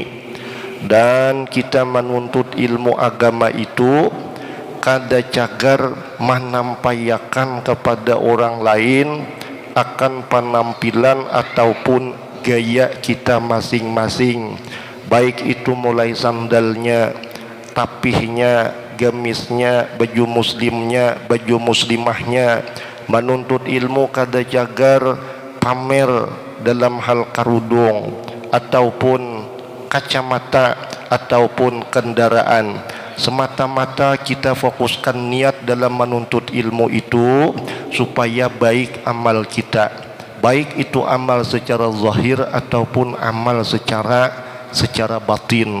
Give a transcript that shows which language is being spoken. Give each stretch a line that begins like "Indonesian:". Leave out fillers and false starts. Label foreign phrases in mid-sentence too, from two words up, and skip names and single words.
Banjar: Dan kita menuntut ilmu agama itu kada cagar menampayakan kepada orang lain akan penampilan ataupun gaya kita masing-masing, baik itu mulai sandalnya, tapihnya, gamisnya, baju muslimnya, baju muslimahnya. Menuntut ilmu kada cagar pamer dalam hal karudung ataupun kacamata ataupun kendaraan. Semata-mata kita fokuskan niat dalam menuntut ilmu itu supaya baik amal kita, baik itu amal secara zahir ataupun amal secara batin.